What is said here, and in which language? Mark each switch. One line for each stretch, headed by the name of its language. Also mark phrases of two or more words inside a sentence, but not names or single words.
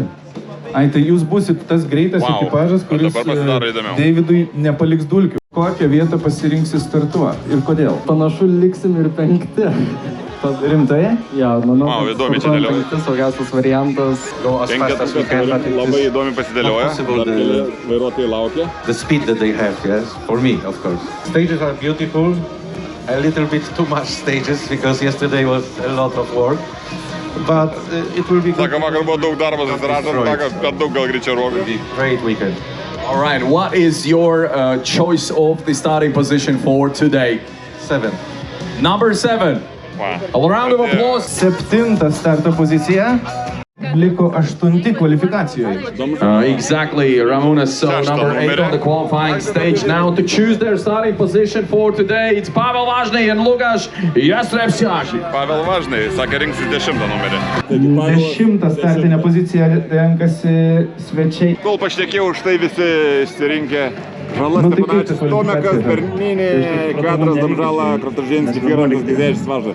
Lithuanian: Ai, tai jūs būsit tas greitas ekipažas, kuris Davidui nepaliks dulkių. Kokią vietą pasirinksi startuoti ir kodėl? Panašu, liksim ir 5. Rimtai? Ja, manau, saugiausias variantas. Labai įdomi pasidėlioja. Vairuotojai laukia.
English: The speed that they have, yes, for me, of course. Stages are beautiful. A little bit too much stages because yesterday was a lot of work. But it will be good.
Lithuanian: Sako, vakar buvo daug darbo, susirašant, kad daug gal greičiau rogo.
English: Great weekend. All right, what is your choice of the starting position for today? 7. Number 7. A round of applause.
Lithuanian: 7 starto pozicija. Liko 8 kvalifikacijoje.
English: Exactly, Ramona. So number 8 on the qualifying stage now to choose their starting position for today. It's Pavel Važny and Lukas Jastrepčiak.
Lithuanian: Pavel Važny, sakė, rinksis 10 numerį. 10 startinę poziciją renkasi svečiai. Kol pašnekėjau, už tai visi išsirinkė. Žalas Steponavičius, Tomekas, Berninė, Kvedras, Damžala, Kratožinskis, Vyrantas, Gizėžis, Važa.